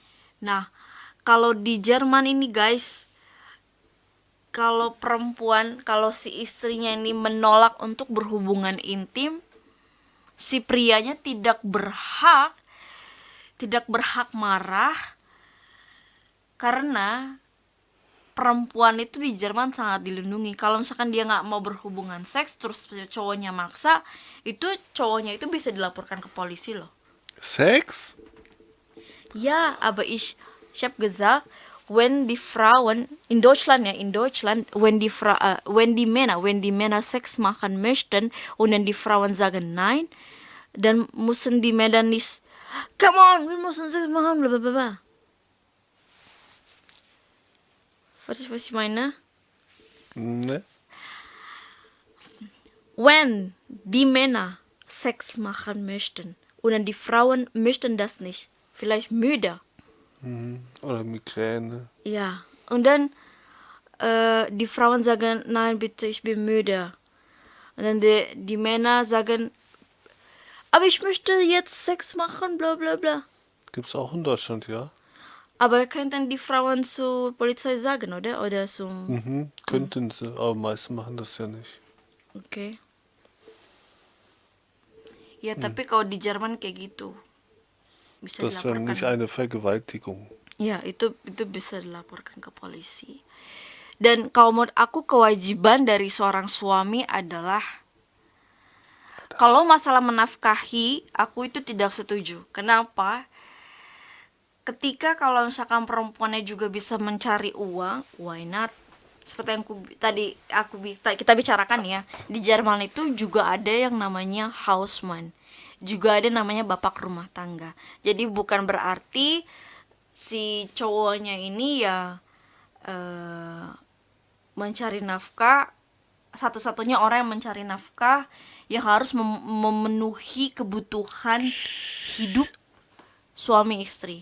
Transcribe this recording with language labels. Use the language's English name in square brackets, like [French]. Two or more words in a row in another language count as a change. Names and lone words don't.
[Indonesian] Nah, kalau di Jerman ini guys, kalau perempuan, kalau si istrinya ini menolak untuk berhubungan intim, si prianya tidak berhak marah, karena perempuan itu di Jerman sangat dilindungi. Kalau misalkan dia nggak mau berhubungan seks terus cowoknya maksa, itu cowoknya itu bisa dilaporkan ke polisi loh. [German] Sex? Ja, aber ich habe gesagt, wenn die Frauen in Deutschland, wenn die Männer Sex machen möchten und dann die Frauen sagen nein, dann müssen die Männer nicht, [English] come on, [German] wir müssen Sex machen, bla bla bla bla. Verstehst du, was ich meine? Ne? Wenn die Männer Sex machen möchten und dann die Frauen möchten das nicht, vielleicht müde. Oder Migräne. Ja, und dann die Frauen sagen, nein, bitte, ich bin müde. Und dann die Männer sagen, aber ich möchte jetzt Sex machen, bla bla bla. Gibt's auch in Deutschland, ja? Aber könnten die Frauen zur Polizei sagen, oder? Oder zum... Könnten sie, aber meisten machen das ja nicht. [Indonesian] Oke. Ya, tapi kalau di Jerman kayak gitu. Bisa [German] Das ist ja nicht [Indonesian] dilaporkan. [German] eine Vergewaltigung. [Indonesian] Ya, itu bisa dilaporkan ke polisi. Dan kalau menurut aku kewajiban dari seorang suami adalah, kalau masalah menafkahi, aku itu tidak setuju. Kenapa? Ketika kalau misalkan perempuannya juga bisa mencari uang, [English] why not? [Indonesian] Seperti yang kita bicarakan ya, di Jerman itu juga ada yang namanya houseman, juga ada namanya bapak rumah tangga. Jadi bukan berarti si cowoknya ini ya mencari nafkah, satu-satunya orang yang mencari nafkah yang harus memenuhi kebutuhan hidup suami istri.